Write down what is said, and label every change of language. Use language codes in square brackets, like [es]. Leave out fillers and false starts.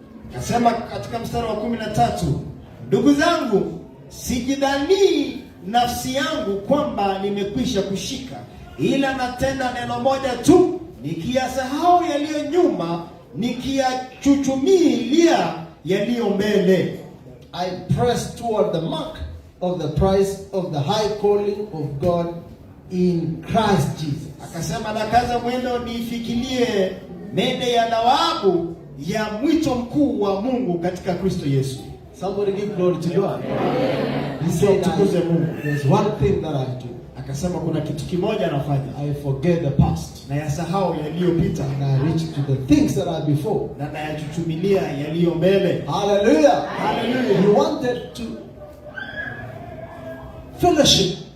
[sw] Akasema katika mstari wa 13, ndugu zangu, sijidhanii nafsi yangu kwamba nimekwisha kushika, ila natenda neno moja tu, nikiyasahau yaliyo nyuma, nikiyachuchumilia yaliyo mbele. [en] I press toward the mark of the prize of the high calling of God in Christ Jesus. [sw] Akasema nakaza mwendo nifikirie mede ya thawabu ya mwito mkuu wa Mungu katika Kristo Yesu. [en] Somebody give glory to God. He said, there's one thing that I do. [sw] Akasema kuna kitu kimoja nafanya. [en] I forget the past. [sw] Na yasahau yaliyopita. [en] And I reach to the things that are before. [sw] Na nayachuchumilia yaliyo mbele. [en] Hallelujah. Hallelujah. He wanted to fellowship.